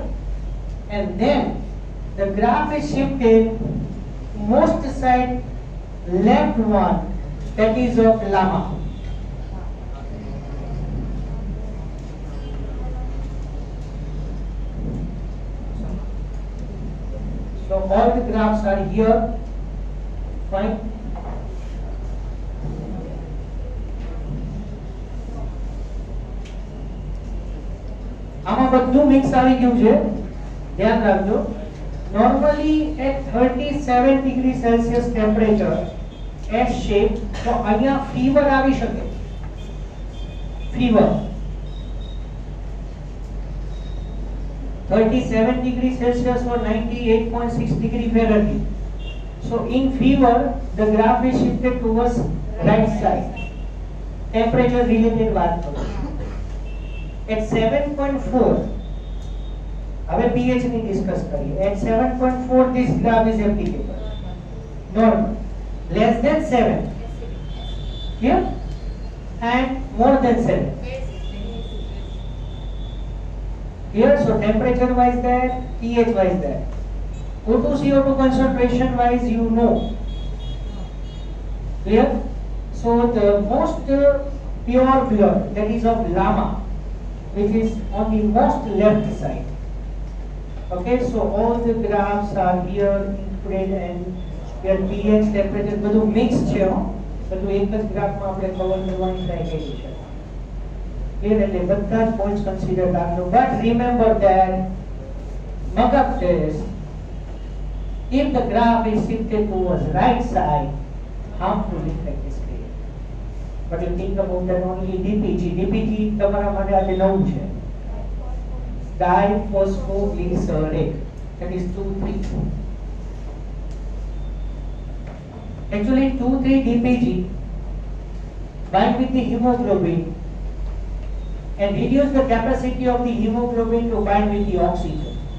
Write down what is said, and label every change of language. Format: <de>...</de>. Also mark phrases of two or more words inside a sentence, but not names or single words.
<en>And then the graph is shifted most side left one, that is of llama. So all the graphs are here. Fine.</en> <gu>આમાં બધું મિક્સ આવી ગયું છે, ધ્યાન રાખજો.</gu> <en>Normally at 37 degree Celsius temperature S shape,</en> <gu>તો અહીંયા fever આવી શકે.</gu> <en>Fever 37 degree Celsius or 98.6 degree Fahrenheit. So in fever, the graph is shifted towards right side. Temperature related</en> <hi>बात करो.</hi> <en>At 7.4,</en> <gu>હવે pH ની discuss કરીએ.</gu> <en>At 7.4 this graph is applicable. Normal. Less than 7. Clear? And more than 7. Here, so temperature wise that, pH wise that. O2 CO2 concentration wise, you know. Clear? So the most pure blood, that is of llama, which is on the most left side. Okay, so all the graphs are here included and your pH, temperature,</en> <gu>બધું mixed છે. બધું એક જ ગ્રાફમાં આપણે કવર કરવાની ટ્રાય કરી છે. Clear? એટલે બધા જ પોઈન્ટ્સ કન્સિડર રાખજો.</gu> <en>But remember that mug-up test, if the graph is shifted towards right side, harmful effect is created. But you think about that only DPG.</en> <gu>DPG તમારા માટે આજે નવું છે.</gu> <en>Diphosphoglycerate. That is 2,3. Actually 2,3 DPG bind with the hemoglobin and reduce the capacity of the hemoglobin to bind with the oxygen.</en>